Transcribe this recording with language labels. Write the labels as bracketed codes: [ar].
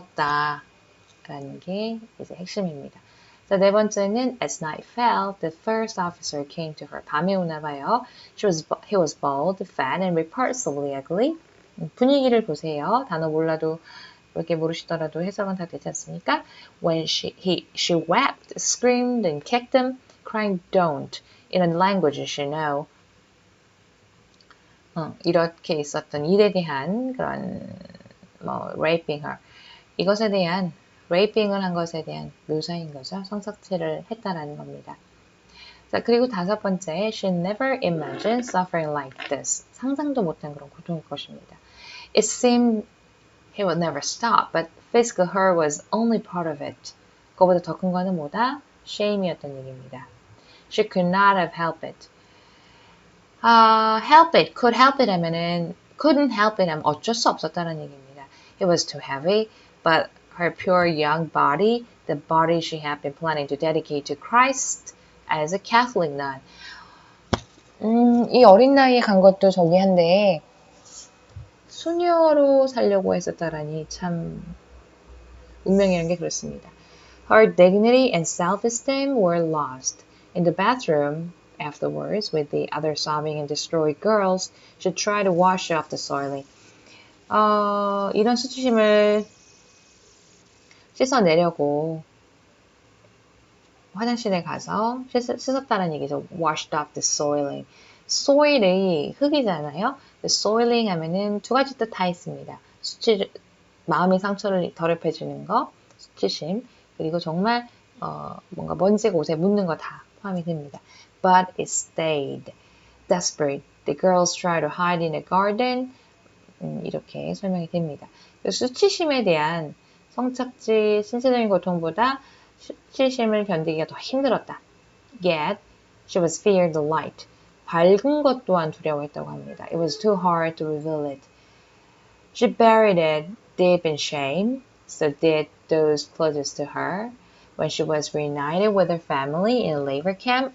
[ko] 성노예였었다라는 게 이제 핵심입니다. 자, 네 번째는 [en] as night fell, the first officer came to her. [ko] 밤에 오나 봐요. [en] He was bald, fat, and repulsively ugly. [ko] 분위기를 보세요. 단어 몰라도 이렇게 모르시더라도 해석은 다 되지 않습니까? [en] When she wept, screamed, and kicked him, crying don't in a language she know. [ko] 이렇게 있었던 일에 대한 그런 뭐 raping her 이것에 대한 raping을 한 것에 대한 묘사인 거죠. 성착취를 했다라는 겁니다. 자, 그리고 5번째, [en] she never imagined suffering like this. [ko] 상상도 못한 그런 고통일 것입니다. [en] It seemed he would never stop, but physical hurt was only part of it. [ko] 그거보다 더 큰 거는 뭐다? shame 이었던 얘기입니다. [en] She could not have helped it. help it, could help it [ko] 하면은 [en] couldn't help it [ko] 하면 어쩔 수 없었다는 얘기입니다. [en] It was too heavy, but her pure young body, the body she had been planning to dedicate to Christ as a Catholic nun. [ko] 이 어린 나이에 간 것도 저기 한데 수녀로 살려고 했었다라니 참 운명이라는 게 그렇습니다. [en] Her dignity and self-esteem were lost. In the bathroom, afterwards, with the other sobbing and destroyed girls, she tried to wash off the soiling. [ko] 이런 수치심을 씻어내려고 화장실에 가서 씻었다는 얘기죠. [en] Washed off the soiling. [ko] soil이 흙이잖아요. soiling 하면은 두 가지 뜻 다 있습니다. 마음의 상처를 더럽혀주는 거, 수치심, 그리고 정말 뭔가 먼지가 옷에 묻는 거 다 포함이 됩니다. [en] But it stayed. Desperate. The girls tried to hide in a garden. [ko] 이렇게 설명이 됩니다. 수치심에 대한 성착취, 신체적인 고통보다 수치심을 견디기가 더 힘들었다. [en] Yet, she was feared the light. [ko] 밝은 것 또한 두려워했다고 합니다. [en] It was too hard to reveal it. She buried it deep in shame. So did those closest to her. when she was reunited with her family in a labor camp.